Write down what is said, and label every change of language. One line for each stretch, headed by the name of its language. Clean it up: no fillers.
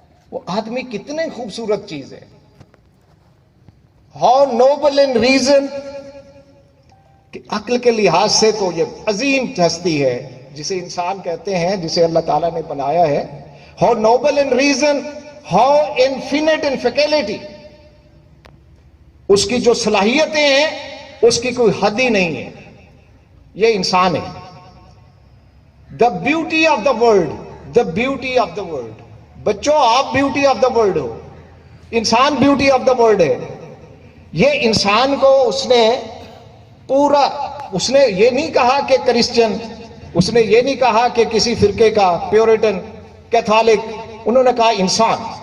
Urdu: وہ آدمی کتنے خوبصورت چیز ہے.
English: How noble in reason,
Urdu: کہ عقل کے لحاظ سے تو یہ عظیم ہستی ہے جسے انسان کہتے ہیں, جسے اللہ تعالیٰ نے بنایا ہے.
English: How noble in reason, how infinite in faculty.
Urdu: اس کی جو صلاحیتیں ہیں اس کی کوئی حد ہی نہیں ہے. یہ انسان ہے.
English: The beauty of the world, the beauty of the world.
Urdu: بچوں آپ
English: beauty of the world
Urdu: ہو, انسان بیوٹی آف دا ورلڈ ہے. یہ انسان کو اس نے پورا, اس نے یہ نہیں کہا کہ کرسچن, اس نے یہ نہیں کہا کہ کسی فرقے کا پیورٹن, کیتھولک, انہوں نے کہا انسان.